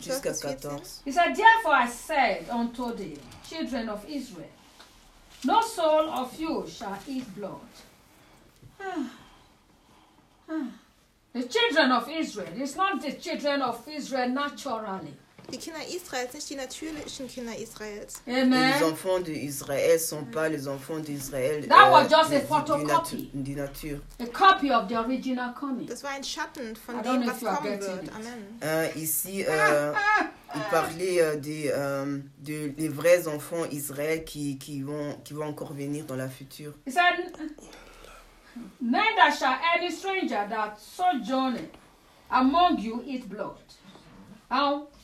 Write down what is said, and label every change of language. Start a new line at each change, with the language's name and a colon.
French: Jusqu'à 14.
English: He said, therefore I said unto the children of Israel, no soul of you shall eat blood. The children of Israel, it's not the children of Israel naturally.
German: Die Kinder Israels, nicht die natürlichen Kinder Israels.
English: Amen.
French: Les enfants d'Israël ne sont pas les enfants d'Israël.
English: That was just a photocopy.
German: Die Nature.
English: A copy of the original coming.
German: Das war ein Schatten von dem, was kommen wird.
English: It. Amen.
French: Ici, il parlait des vrais enfants d'Israël qui vont encore venir dans la future.
English: He said, neither shall any stranger that sojourne among you eat blood. How?